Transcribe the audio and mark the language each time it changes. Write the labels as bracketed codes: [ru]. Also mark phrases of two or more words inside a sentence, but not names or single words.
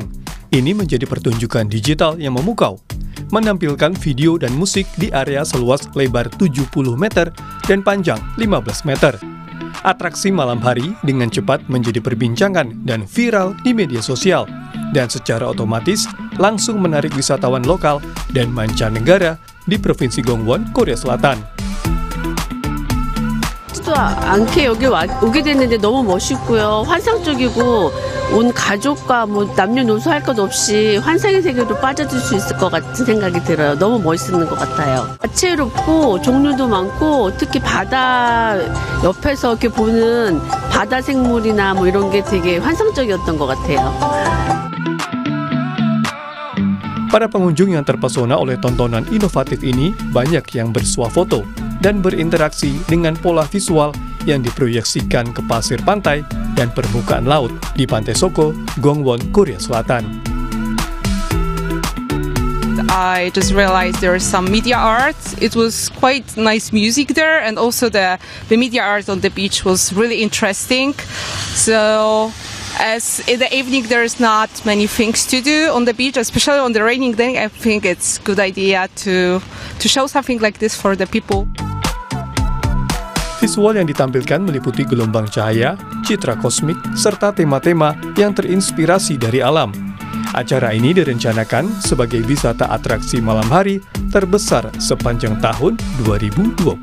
[id] Ini menjadi pertunjukan digital yang memukau, menampilkan video dan musik di area seluas lebar 70 meter dan panjang 15 meter. Atraksi malam hari dengan cepat menjadi perbincangan dan viral di media sosial, dan secara otomatis langsung menarik wisatawan lokal dan mancanegara di Provinsi Gangwon, Korea Selatan. [ko] 않게 여기 오게 됐는데 너무 멋있고요. 환상적이고 온 가족과 뭐 남녀노소 할 것 없이 환상의 세계로 빠져들 수 있을 것 같은 생각이 들어요. 너무 멋있는 것 같아요. 다채롭고 종류도 많고 특히 바다 옆에서 이렇게 보는 바다 생물이나 뭐 이런 게 되게 환상적이었던 것 같아요. [id] Para pengunjung yang terpesona oleh tontonan inovatif ini banyak yang bersuah foto dan berinteraksi dengan pola visual yang diproyeksikan ke pasir pantai dan permukaan laut di Pantai Soko, Gangwon, Korea Selatan. [en] I just realized there is some media art. It was quite nice music there, and also the media art on the beach was really interesting. So as in the evening there's not many things to do on the beach, especially on the raining day, I think it's good idea to show something like this for the people. [id] Visual yang ditampilkan meliputi gelombang cahaya, citra kosmik, serta tema-tema yang terinspirasi dari alam. Acara ini direncanakan sebagai wisata atraksi malam hari terbesar sepanjang tahun 2025.